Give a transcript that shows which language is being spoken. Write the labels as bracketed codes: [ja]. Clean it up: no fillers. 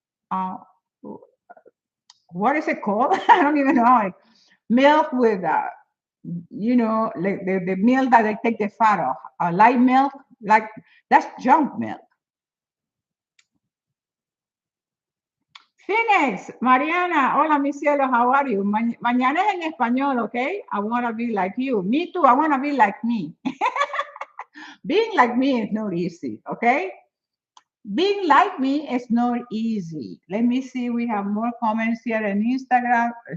[en] Uh, what is it called? I don't even know. Like milk with, like the milk that they take the fat off. Light milk, like that's junk milk. Phoenix, Mariana, [es] hola mi cielo, [en] how are you? [es] Mañana es en español, okay? [en] I want to be like you. Me too, I want to be like me. Being like me is not easy, okay? Being like me is not easy. Let me see, we have more comments here on Instagram.